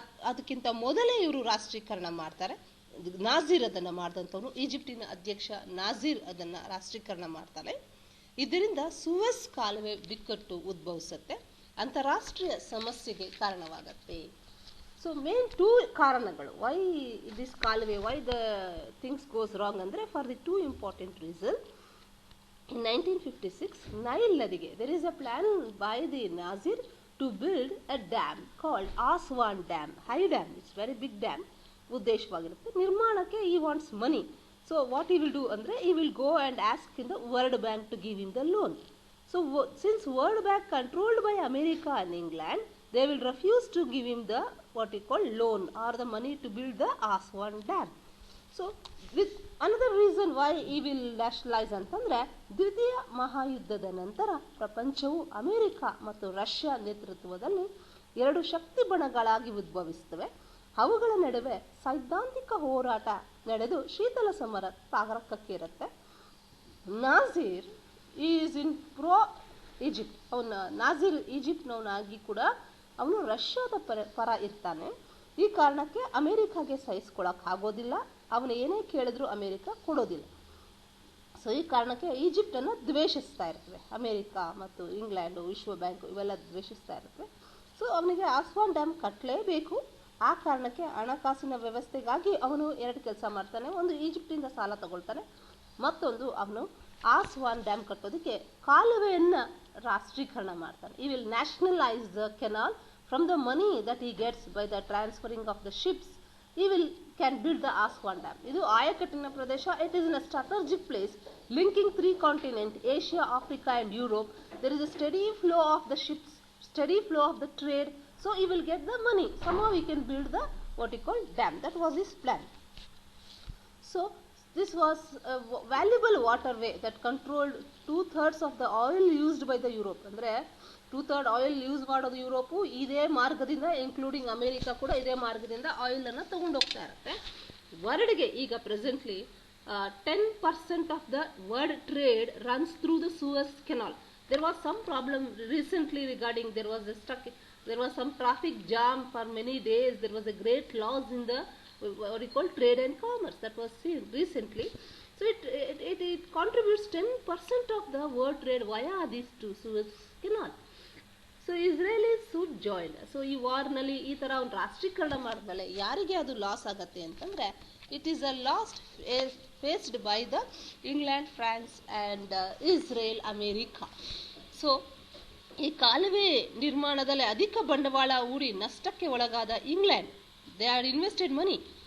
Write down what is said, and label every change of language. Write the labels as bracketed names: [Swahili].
[Kannada] ಅದಕ್ಕಿಂತ ಮೊದಲೇ ಇವರು ರಾಷ್ಟ್ರೀಕರಣ ಮಾಡ್ತಾರೆ. ನಾಜೀರ್ ಅದನ್ನು ಮಾಡಿದಂಥವನು, ಈಜಿಪ್ಟಿನ ಅಧ್ಯಕ್ಷ ನಾಜೀರ್ ಅದನ್ನು ರಾಷ್ಟ್ರೀಕರಣ ಮಾಡ್ತಾನೆ. ಇದರಿಂದ ಸೂಯಸ್ ಕಾಲುವೆ ಬಿಕ್ಕಟ್ಟು ಉದ್ಭವಿಸುತ್ತೆ, ಅಂತಾರಾಷ್ಟ್ರೀಯ ಸಮಸ್ಯೆಗೆ ಕಾರಣವಾಗತ್ತೆ. [English] So main 2 ಕಾರಣಗಳು why this ಕಾಲುವೆ, why the things goes wrong ಅಂದರೆ, for the 2 important reason. In 1956, [Kannada] Nile ನದಿಗೆ [English] there is a plan by the Nazir to build a dam called Aswan Dam. High dam, it's very big dam. [Kannada] ಉದ್ದೇಶವಾಗಿರುತ್ತೆ ನಿರ್ಮಾಣಕ್ಕೆ. [English] he wants money. So what he will do [Kannada] ಅಂದರೆ, [English] he will go and ask in the World Bank to give him the loan. So since World Bank controlled by America and England, they will refuse to give him the what you call loan or the money to build the Aswan Dam. So with another reason why he will nationalize [Kannada] ಅಂತಂದರೆ, ದ್ವಿತೀಯ ಮಹಾಯುದ್ಧದ ನಂತರ ಪ್ರಪಂಚವು America ಮತ್ತು Russia ನೇತೃತ್ವದಲ್ಲಿ 2 ಶಕ್ತಿ ಬಣಗಳಾಗಿ ಉದ್ಭವಿಸುತ್ತವೆ. ಅವುಗಳ ನಡುವೆ ಸೈದ್ಧಾಂತಿಕ ಹೋರಾಟ ನಡೆದು ಶೀತಲ ಸಮರ ತಾರಕಕ್ಕೇರುತ್ತೆ. [English] Nasser is in pro Egypt. [Kannada] Nazeer ಈಜಿಪ್ಟ್ನವನಾಗಿ ಕೂಡ ಅವನು ರಷ್ಯಾದ ಪರ ಇರ್ತಾನೆ. ಈ ಕಾರಣಕ್ಕೆ ಅಮೆರಿಕಾಗೆ ಸಹಿಸ್ಕೊಳ್ಳೋಕ್ಕಾಗೋದಿಲ್ಲ. ಅವನು ಏನೇ ಕೇಳಿದ್ರು ಅಮೆರಿಕ ಕೊಡೋದಿಲ್ಲ. ಸೊ ಈ ಕಾರಣಕ್ಕೆ ಈಜಿಪ್ಟನ್ನು ದ್ವೇಷಿಸ್ತಾ ಇರ್ತವೆ ಅಮೆರಿಕ ಮತ್ತು ಇಂಗ್ಲೆಂಡು, ವಿಶ್ವ ಬ್ಯಾಂಕು ಇವೆಲ್ಲ ದ್ವೇಷಿಸ್ತಾ ಇರ್ತವೆ. ಸೊ ಅವನಿಗೆ ಆಸ್ವಾನ್ ಡ್ಯಾಮ್ ಕಟ್ಟಲೇಬೇಕು. ಆ ಕಾರಣಕ್ಕೆ ಹಣಕಾಸಿನ ವ್ಯವಸ್ಥೆಗಾಗಿ ಅವನು 2 ಕೆಲಸ ಮಾಡ್ತಾನೆ. ಒಂದು, ಈಜಿಪ್ಟಿಂದ ಸಾಲ ತಗೊಳ್ತಾನೆ. ಮತ್ತೊಂದು, ಅವನು ಆಸ್ವಾನ್ ಡ್ಯಾಮ್ ಕಟ್ಟೋದಕ್ಕೆ ಕಾಲುವೆಯನ್ನು ರಾಷ್ಟ್ರೀಕರಣ ಮಾಡ್ತಾನೆ. [English] He will nationalize the canal from the money that he gets by the transferring of the ships. He can build the Aswan Dam. [Kannada] ಇದು ಆಯಕಟ್ಟಿನ ಪ್ರದೇಶ. [English] It is in a strategic place linking 3 continents, Asia, Africa and Europe. There is a steady flow of the ships, steady flow of the trade. So he will get the money. Somehow he can build the what he called dam. That was his plan. So this was a valuable waterway that controlled 2/3 of the oil used by the Europe. [Kannada] ಅಂದ್ರೆ 2/3 oil use ಮಾಡೋದು Europe ಇದೇ ಮಾರ್ಗದಿಂದ, including America ಕೂಡ ಇದೇ ಮಾರ್ಗದಿಂದ oil ಅನ್ನು ತಗೊಂಡು ಹೋಗ್ತಾ ಇರುತ್ತೆ. ವರ್ಲ್ಡ್ಗೆ ಈಗ [English] Presently 10% of the world trade runs through the Suez canal. There was some problem recently regarding there was some traffic jam for many days. There was a great loss in the what we call trade and commerce that was seen recently. So it contributes 10% of the world trade via these two Suez Canal. So Israelis should join. [Kannada] So ಈ ವಾರ್ನಲ್ಲಿ ಈ ಥರ ಒಂದು ರಾಷ್ಟ್ರೀಕರಣ ಮಾಡಿದ್ಮೇಲೆ ಯಾರಿಗೆ ಅದು loss ಆಗತ್ತೆ ಅಂತಂದರೆ, [English] It is a lost faced by the England, France and Israel, America. [Kannada] So ಈ ಕಾಲುವೆ ನಿರ್ಮಾಣದಲ್ಲಿ ಅಧಿಕ ಬಂಡವಾಳ ಹೂಡಿ ನಷ್ಟಕ್ಕೆ ಒಳಗಾದ England, [English] They are invested money.